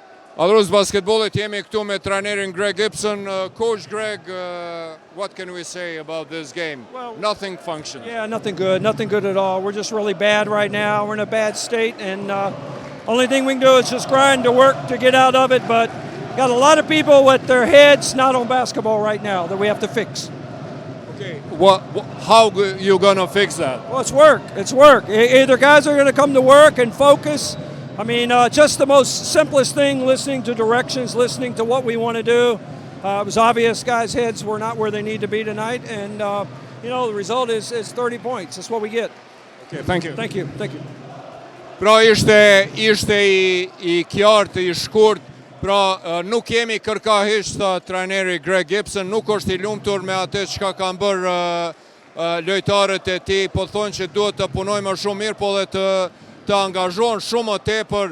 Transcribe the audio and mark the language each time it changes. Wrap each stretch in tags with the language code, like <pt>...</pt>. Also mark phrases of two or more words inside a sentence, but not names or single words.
<sq>Adhurues basketbollit, jemi këtu me trajnerin Greg Gibson.</sq> <en>Coach Greg, what can we say about this game? Well, nothing functioned. Yeah, nothing good at all. We're just really bad right now. We're in a bad state, and only thing we can do is just grind to work to get out of it, but got a lot of people with their heads not on basketball right now that we have to fix. Okay, how you gonna fix that? Well, it's work. It's work. Either guys are going to come to work and focus. I mean, just the most simplest thing, listening to directions, listening to what we want to do. It was obvious guys' heads were not where they need to be tonight, and the result is 30 points. That's what we get. Okay, thank you. Thank you.</en> <sq>Pra ishte i qartë, i shkurt. Pra nuk jemi kërkahisht, tha trajneri Greg Gibson, nuk është i lumtur me atë çka kanë bërë lojtarët e tij, po thonë që duhet të punojmë më shumë mirë, po dhe të angazhohen shumë më tepër.</sq>